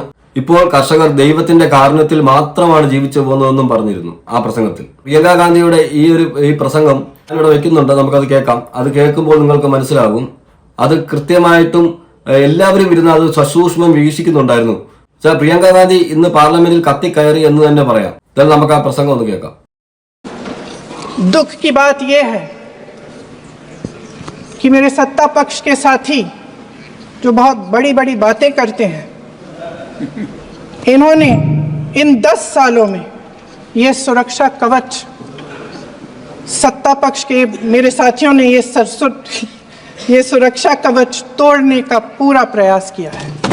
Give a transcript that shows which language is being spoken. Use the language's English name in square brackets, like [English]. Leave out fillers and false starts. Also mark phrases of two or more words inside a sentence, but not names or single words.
[Malayalam] ഇപ്പോൾ കർഷകർ ദൈവത്തിന്റെ കാരുണ്യത്തിൽ മാത്രമാണ് ജീവിച്ചു പോകുന്നതെന്നും പറഞ്ഞിരുന്നു ആ പ്രസംഗത്തിൽ. പ്രിയങ്ക ഗാന്ധിയുടെ ഈ പ്രസംഗം ഇവിടെ വെക്കുന്നുണ്ട്, നമുക്കത് കേൾക്കാം. അത് കേൾക്കുമ്പോൾ നിങ്ങൾക്ക് മനസ്സിലാകും അത് കൃത്യമായിട്ടും എല്ലാവരും ഇരുന്ന് അത് സസൂക്ഷ്മം വീക്ഷിക്കുന്നുണ്ടായിരുന്നു. പ്രിയങ്ക ഗാന്ധി ഇന്ന് പാർലമെന്റിൽ കത്തിക്കയറി എന്ന് തന്നെ പറയാം. എന്നാലും നമുക്ക് ആ പ്രസംഗം ഒന്ന് കേൾക്കാം. [Hindi] दुख की बात यह है कि मेरे सत्ता पक्ष के साथी जो बहुत बड़ी बड़ी बातें करते हैं, इन्होंने इन 10 सालों में ये सुरक्षा कवच सत्ता पक्ष के मेरे साथियों ने ये सुरक्षा कवच तोड़ने का पूरा प्रयास किया है.